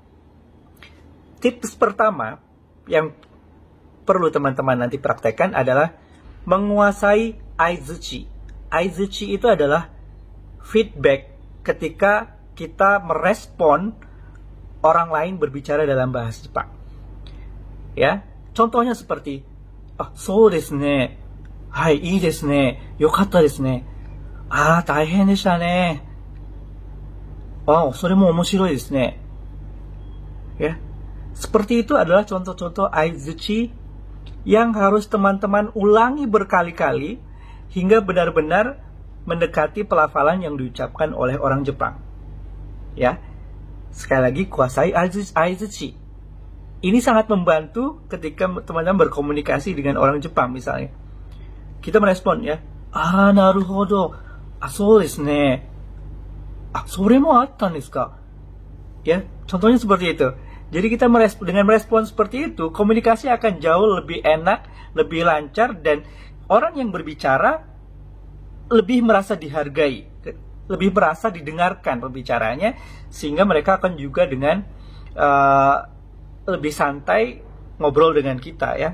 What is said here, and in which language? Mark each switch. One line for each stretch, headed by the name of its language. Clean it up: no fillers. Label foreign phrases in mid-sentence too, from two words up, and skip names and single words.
Indonesian: Tips pertama yang perlu teman-teman nanti praktekkan adalah menguasai aizuchi. Aizuchi itu adalah feedback ketika kita merespon orang lain berbicara dalam bahasa Jepang. Ya, contohnya seperti,
Japanese: そうですね、はい、いいですね、よかったですね、大変でしたね、それも面白いですね.
Indonesian: Ya, seperti itu adalah contoh-contoh aizuchi yang harus teman-teman ulangi berkali-kali hingga benar-benar mendekati pelafalan yang diucapkan oleh orang Jepang. Ya, sekali lagi, kuasai aizuchi. Ini sangat membantu ketika teman-teman berkomunikasi dengan orang Jepang misalnya. Kita merespon, ya. Naruhodo.
Japanese: そうですね. それもあったんですか?
Indonesian: Ya, contohnya seperti itu. Jadi kita dengan merespon seperti itu, komunikasi akan jauh lebih enak, lebih lancar, dan orang yang berbicara lebih merasa dihargai, lebih merasa didengarkan pembicaranya, sehingga mereka akan juga dengan lebih santai ngobrol dengan kita, ya.